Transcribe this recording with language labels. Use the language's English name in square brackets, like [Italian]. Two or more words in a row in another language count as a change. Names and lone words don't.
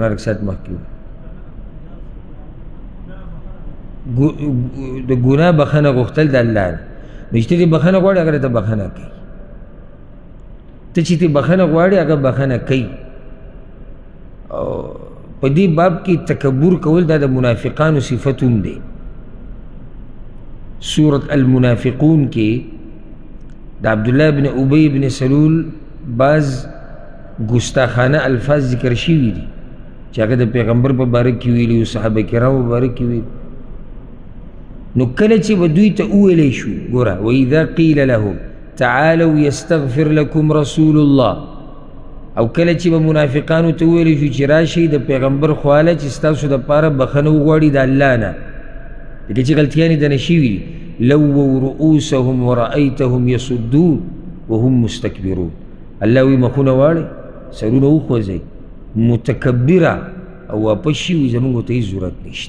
[Pashto] مرګ ساعت مخکې د ګناه بخښنه غوښتل د الله نه، نو چې ته دې بخښنه غواړې هغه ته بخښنه کوي. ته چې ته بخښنه غواړې هغه بخښنه کوي. او په دې باب کې تکبر کول دا د منافقانو صفت هم دی. سورة المنافقون کې د عبدالله بن ابی بن سلول بعض ګستاخانه الفاظ ذکر شوي دي چې هغه د پیغمبر په باره کې ویلي او صحابه کرامو په باره کې ویلي. نو کله چې به دوی ته وویلی شو ګوره [Arabic] واذا قیل لهم تعالوا یستغفر لکم رسول الله، [Pashto] او کله چې به منافقانو ته وویلی شو چې راشئ د پیغمبر خواله چې ستاسو دپاره بخښنه وغواړي د الله نه، لکه چې غلطیانې دنه شوي دي. [Arabic] لووا رؤوسهم ورأیتهم یصدون وهم مستکبرون. [Pashto] الله وی مخونه واړئ سرونه وخوځئ متکبره او واپس شوي زمونږ ته هېڅ ضرورت نشته.